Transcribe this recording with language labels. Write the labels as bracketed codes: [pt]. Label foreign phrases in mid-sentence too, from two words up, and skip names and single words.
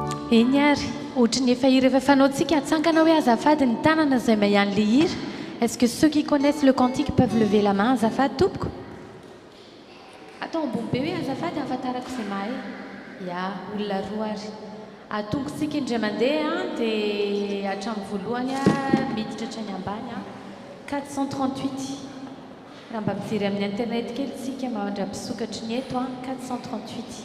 [mg] Eny ary, ohatry ny efa hira efa fanaontsika atsangana hoe azafady ny tanana izay mahay le hira. [fr] Est-ce que ceux qui connaissent le cantique peuvent lever la main? [mg] Azafady tompoko. Atao ambony be hoe azafady ahafantarako izay mahay. Ya, olona roa ary. Atongosika indray mandeha dia hatramin'ny voalohany miditra hatrany ambany 438. Raha mba mijery amin'ny internet kely tsika mandra-pisokatry ny eto 438.